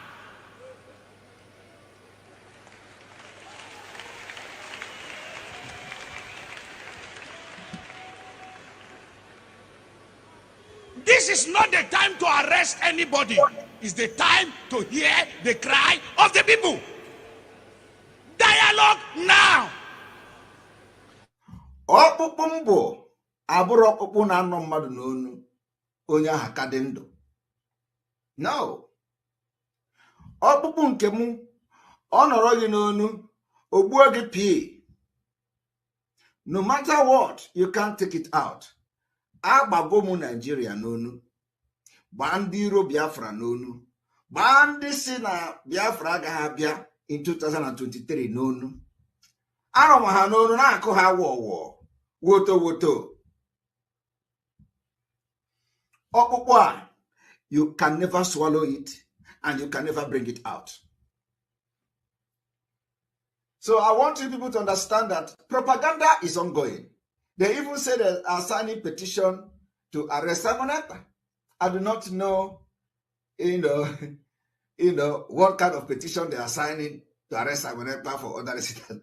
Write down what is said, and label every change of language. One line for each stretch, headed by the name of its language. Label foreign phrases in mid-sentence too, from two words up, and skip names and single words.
English: This is not the time to arrest anybody. It's the time to hear the cry of the people. Dialogue now.
Igbo: Ọkpụkpụ mbụ abụrụ ọkpụkpụ na-anọ mmadụ n'onu onye ahụ ka dị ndụ.
English: No.
Igbo: Ọkpụkpụ nke mụ ọ nọrọ gị n'onu ogbuo gị pee.
English: No matter what, you can't take it out.
Igbo: Agbago mu Nigeria n'onu. Gbaa ndị iro Biafra n'onu. Gbaa ndị si na Biafra agaghị abịa in 2023 n'onu. Arụma ha n'onu na-akụ ha wọwọ woto woto.
English: Ọkpụkpụ a, you can never swallow it and you can never bring it out. So I want you people to understand that propaganda is ongoing. They even say they are signing petition to arrest Simonetta. I do not know, what kind of petition they are signing to arrest Simonetta for other reasons.